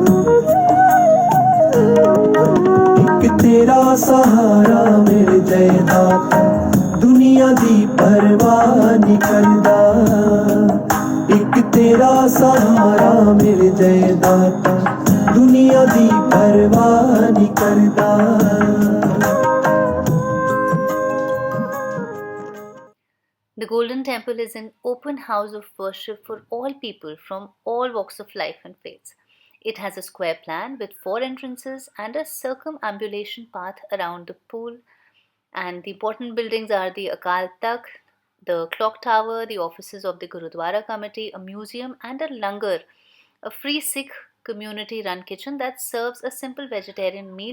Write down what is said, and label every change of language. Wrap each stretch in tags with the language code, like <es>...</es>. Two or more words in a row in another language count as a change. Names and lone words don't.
<pa>ਇੱਕ ਤੇਰਾ ਸਹਾਰਾ ਮਿਲ ਜਾਏ ਦਾਤਾ, ਦੁਨੀਆ ਦੀ ਪਰਵਾਹ ਨਹੀਂ ਕਰਦਾ. ਇੱਕ ਤੇਰਾ ਸਹਾਰਾ ਮਿਲ ਜਾਏ ਦਾਤਾ, ਦੁਨੀਆ ਦੀ ਪਰਵਾਹ ਨਹੀਂ ਕਰਦਾ.</pa> <en>Golden Temple is an open house of worship for all people from all walks of life and faiths. It has a square plan with 4 entrances and a circumambulation path around the pool. And the important buildings are the Akal Takht, the clock tower, the offices of the Gurudwara committee, a museum, and a langar, a free Sikh community run kitchen that serves a simple vegetarian meal.</en>